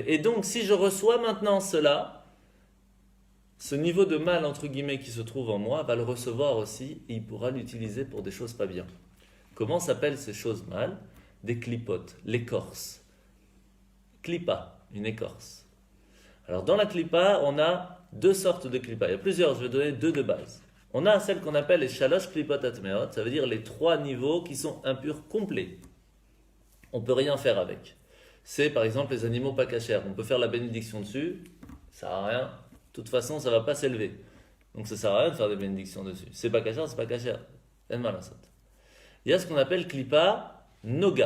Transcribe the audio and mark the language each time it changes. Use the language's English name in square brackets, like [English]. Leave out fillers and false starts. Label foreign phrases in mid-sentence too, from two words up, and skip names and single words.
[French] Et donc si je reçois maintenant cela, ce niveau de mal entre guillemets qui se trouve en moi va le recevoir aussi et il pourra l'utiliser pour des choses pas bien. Comment s'appellent ces choses mal ? Des clipotes, l'écorce. Clipa, une écorce. Alors dans la clipa, on a deux sortes de clipa. Il y a plusieurs, je vais donner deux de base. On a celle qu'on appelle les [Hebrew] שלוש קליפות טמאות, [French] ça veut dire les trois niveaux qui sont impurs complets. On ne peut rien faire avec. C'est par exemple les animaux pas cachers. On peut faire la bénédiction dessus, ça ne sert à rien. De toute façon, ça ne va pas s'élever. Donc ça ne sert à rien de faire des bénédictions dessus. C'est pas cacher, c'est pas cacher. Il y a ce qu'on appelle [Hebrew] קליפה נוגה.